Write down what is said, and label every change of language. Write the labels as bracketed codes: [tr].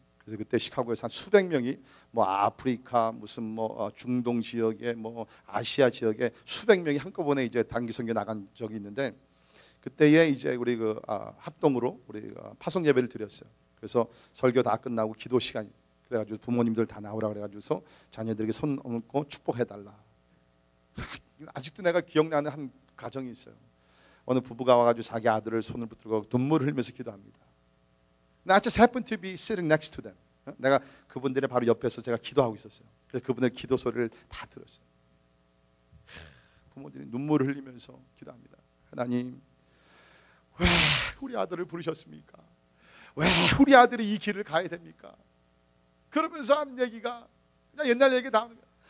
[ko] 그래서 그때 시카고에서 한 수백 명이 뭐 아프리카 무슨 뭐 중동 지역에 뭐 아시아 지역에 수백 명이 한꺼번에 이제 단기 선교 나간 적이 있는데 그때에 이제 우리 합동으로 우리 파송 예배를 드렸어요. 그래서 설교 다 끝나고 기도 시간이 그래가지고 부모님들 다 나오라 그래가지고서 자녀들에게 손 얹고 축복해달라. 아직도 내가 기억나는 한 가정이 있어요. 어느 부부가 와가지고 자기 아들을 손을 붙들고 눈물을 흘리면서 기도합니다. [en] I just happened to be sitting next to them. [ko] 내가 그분들의 바로 옆에서 제가 기도하고 있었어요. 그래서 그분의 기도 소리를 다 들었어요. 부모들이 눈물을 흘리면서 기도합니다. 하나님, 왜 우리 아들을 부르셨습니까? 왜 우리 아들이 이 길을 가야 됩니까? 그러면서 하는 얘기가 그냥 옛날 얘기 다 하는 거예요.